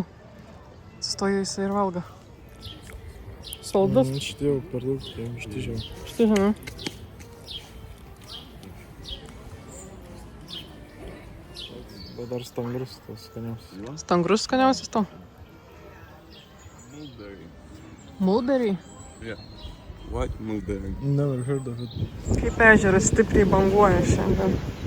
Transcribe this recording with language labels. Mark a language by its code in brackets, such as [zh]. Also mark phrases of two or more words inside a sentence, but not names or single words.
[lt] Stoja jisai ir valgo. Saldus? Šitie jau per daug, ištižiau. Štižiame. Bet dar stangrus tas skaniausias. Stangrus skaniausias tau? [en] Mulberry? Yeah, white mulberry. Never heard of it. [lt] Kaip ežeras stipriai banguoja šiandien.